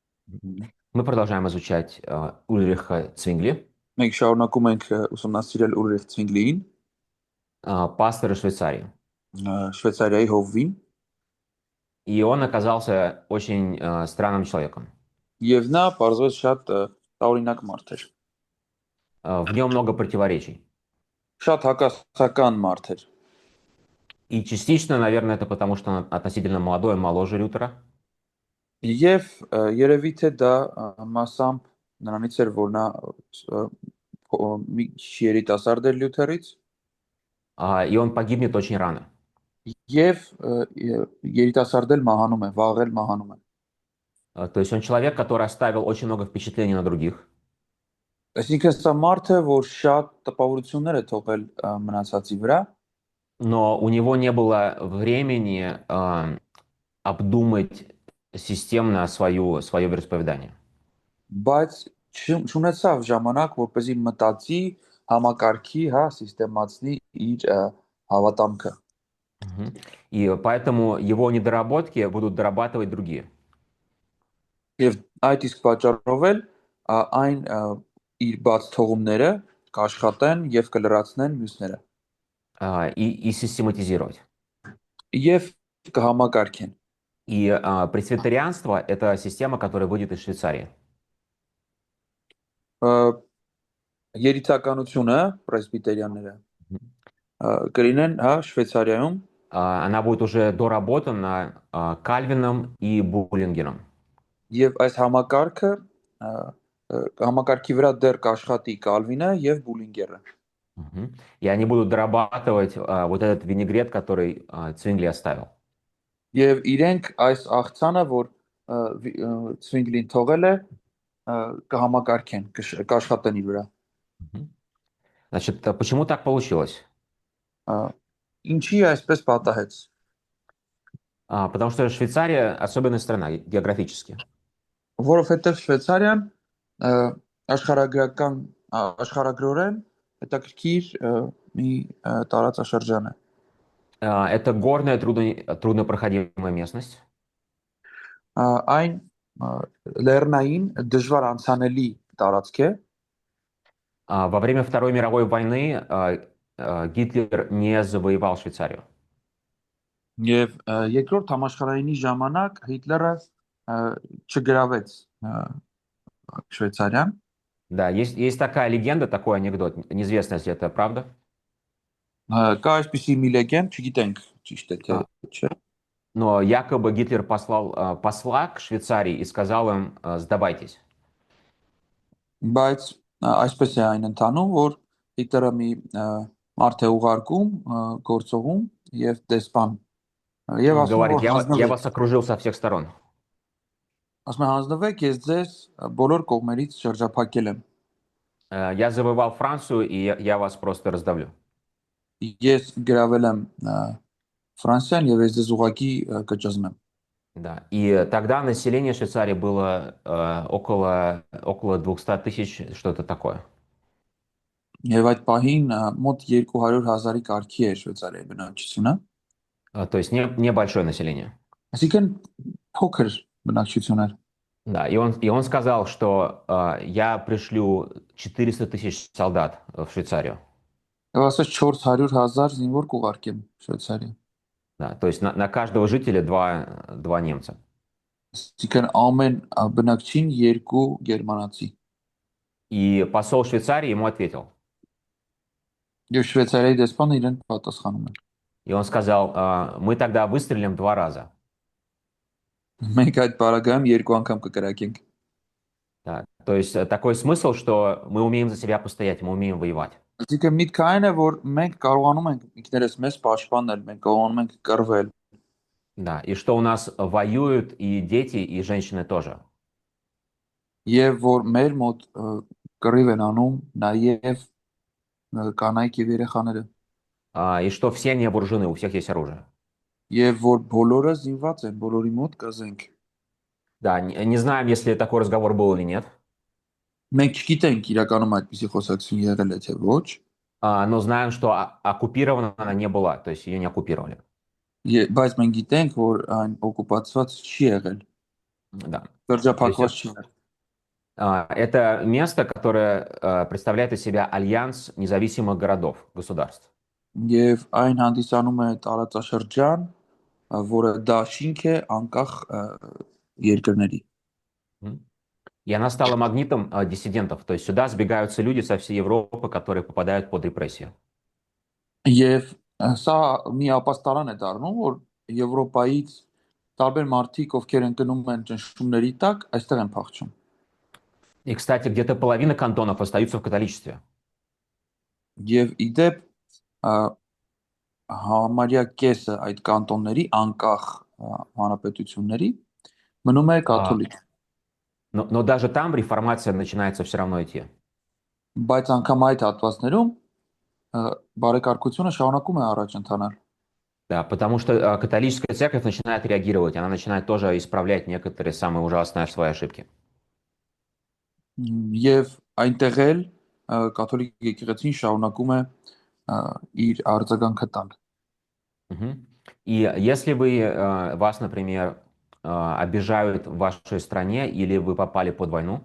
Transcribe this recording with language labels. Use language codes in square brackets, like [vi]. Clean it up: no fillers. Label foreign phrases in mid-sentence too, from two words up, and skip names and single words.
[ru] Мы продолжаем изучать Ульриха Цвингли, [hy] Մենք շարունակում ենք ուսումնասիրել Ուլրիխ Ցվինգլիին, [ru] пастора Швейцарии. [hy] Շվեյցարիայի հովվին, [ru] И он оказался очень странным человеком. [hy] եւ նա բարձրաց շատ տարօրինակ մարդ էր։ [ru] В нем много противоречий. [hy] Շատ հակասական մարդ էր։ [ru] И частично, наверное, это потому, что он относительно молодой, он моложе Лютера. [hy] Եվ երևի թե դա մասամբ նրանից էր, որ նա մի երիտասարդ էր Լյութերից, [ru] И он погибнет очень рано. [hy] եւ երիտասարդ էլ մահանում է, վաղ էլ մահանում է։ [ru] То есть он человек, который оставил очень много впечатлений на других, [hy] Այսինքն սա մարդ է, որ շատ տպավորություններ է թողել մնացածի վրա, [ru] но у него не было времени обдумать системно свое вероисповедание. [hy] բայց չունեցավ ժամանակ, որպեսզի մտածի, համակարգի, հա, սիստեմացնի իր հավատամքը։ Мгм. [ru] И поэтому его недоработки будут дорабатывать другие. [hy] Եվ այդ իսկ պատճառով էլ այն իր բաց թողումները կաշխատեն եւ կլրացնեն մյուսները [ru] И систематизировать. [hy] եւ կհամակարգեն։ [ru] И пресвитерианство– это система, которая выйдет из Швейцарии. [hy] Երիտականությունը, պրեսբիտերյանները Мгм. կլինեն, հա, Շվեյցարիայում [ru] Она будет уже доработана Кальвином и Буллингером. [hy] եւ այս համակարգը համակարգի վրա դեռ կաշխատի Կալվինը եւ Բուլինգերը։ Мгм. [ru] И они будут дорабатывать вот этот винегрет, который Цвингли оставил. [hy] Եվ իրենք այս աղցանը, որ Ցվինգլին թողել է, կհամակարգեն, կաշխատեն իր վրա։ Мгм. [ru] Значит, почему так получилось? [hy] Ինչի այսպես պատահեց։ [ru] Потому что Швейцария особенная страна географически. [hy] Որովհետև Շվեյցարիան աշխարհագրական աշխարհագրորեն հետաքրքիր մի տարածաշրջան է։ [ru] Это горная, труднопроходимая местность. [hy] Այն լեռնային դժվար անցանելի տարածք է։ [ru] Во время Второй мировой войны Гитлер не завоевал Швейцарию. [hy] Եվ երկրորդ համաշխարհայինի ժամանակ Հիտլերը չգրավեց Շվեյցարիան։ [ru] Да, есть такая легенда, такой анекдот. Неизвестно, если это правда. [hy] Կա այսպիսի մի լեգենդ, չգիտենք ճիշտ է թե А, չէ, [ru] Но якобы Гитлер послал посла к Швейцарии и сказал им, сдавайтесь. [hy] բայց այսպես է այն ընթանում, որ Հիտլերը մի մարդ է ուղարկում գործողում եւ դեսպան եւ [ru] Он [hy] ասում է [ru] говорит, [hy] որ [ru] я [hy] հանձնվեք, [ru] вас окружил со всех сторон. [hy] ասում է հանձնվեք, ես ձեզ բոլոր կողմերից շրջափակել եմ։ [ru] Я завоевал Францию, и я вас просто раздавлю. [hy] Ես գրավել եմ Ֆրանսիան եւ ես ձեզ ուղակի կճզմեմ։ [ru] Да. И тогда население Швейцарии было около 200 тысяч, что-то такое. [hy] Եվ այդ պահին մոտ 200,000-ի կարգի է Շվեյցարիայի բնակչությունը։ [ru] То есть небольшое население. [hy] Այսինքն փոքր բնակչություն էր։ [ru] Да, и он сказал, что я пришлю 400 тысяч солдат в Швейцарию. [hy] Եվ ասաց 400,000 զինվոր կուղարկեմ Շվեյցարիա։ [ru] Да, то есть на каждого жителя два немца. [hy] Այսինքն ամեն բնակչին երկու գերմանացի։ [ru] И посол Швейцарии ему ответил. [hy] Եվ Շվեյցարիայի դեսպանը իրեն պատասխանում է։ [ru] И он сказал, мы тогда выстрелим 2 раза. [hy] Մենք այդ բարագայում երկու անգամ կկրակենք։ [ru] Да, то есть такой смысл, что мы умеем за себя постоять, мы умеем воевать. [hy] Այսինքն միտքը այն է, որ մենք կարողանում ենք ինքներս մեզ պաշտպանել, մենք կարողանում ենք կռվել։ [ru] Да, и что у нас воюют и дети, и женщины тоже. [hy] Եվ որ մեր մոտ կռիվ են անում նաև կանայք եւ երեխաները։ [ru] И что все не вооружены, у всех есть оружие. [hy] Եվ որ բոլորը զինված են, բոլորի մոտ կա զենք։ [ru] Да, не знаем, если такой разговор был или нет, [hy] Մենք չգիտենք իրականում այդպիսի խոսակցություն եղել է թե ոչ, [ru] но знаем, что оккупирована она не была, то есть ее не оккупировали. [hy] բայց մենք գիտենք, որ այն օկուպացված չի եղել։ [ru] Да. То есть [hy] Շրջափակված չի եղել։ [ru] это место, которое представляет из себя альянс независимых городов, государств. [hy] Եվ այն հանդիսանում է տարածաշրջան, որը դաշինք է անկախ երկրների։ Мгм. [ru] И она стала магнитом диссидентов. То есть сюда сбегаются люди со всей Европы, которые попадают под репрессию. [hy] Եվ սա մի ապաստարան է դառնում, որ Եվրոպայից տարբեր մարդիկ, ովքեր ընկնում են ճնշումների տակ, այստեղ են փախչում։ [ru] И, кстати, где-то половина кантонов остаются в католичестве. [hy] Եվ իդեպ համարյա կեսը այդ կանտոնների անկախ հանրապետությունների մնում է А, կաթոլիկ, [ru] но даже там реформация начинается все равно идти. [hy] բայց անգամ այդ հատվածներում բարեկարգությունը շարունակում է առաջ ընթանալ։ [ru] Да, потому что католическая церковь начинает реагировать, она начинает тоже исправлять некоторые самые ужасные свои ошибки. [hy] Եվ այնտեղ էլ կաթոլիկ եկեղեցին շարունակում է իր արձագանքը տալ։ Мгм. [ru] И если вы, вас, например, обижают в вашей стране или вы попали под войну,